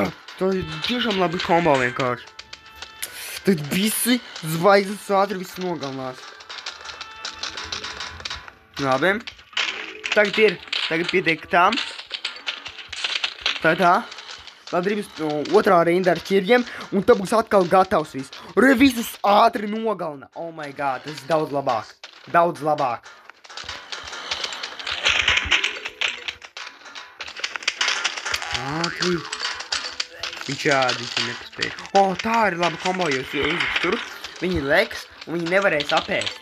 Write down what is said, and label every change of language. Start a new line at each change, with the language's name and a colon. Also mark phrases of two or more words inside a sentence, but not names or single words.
Latvian: Tā ir tiešām labi kombo vienkārši. Tad visi zvaigznes ātri visu nogalinās. Labi. Tagad pietiek tam. Tā. Tad drīz otrā rinda ar ķirģiem, un tad būs atkal gatavs viss. Re visus ātri nogalina.
English: Oh my god,
Latvian: tas ir daudz labāk. Daudz labāk. Ātri. Viņš nepaspēja. O, tā ir laba kombo, jo jūs ieliks tur. Viņi leks, un viņi nevarēs apēst.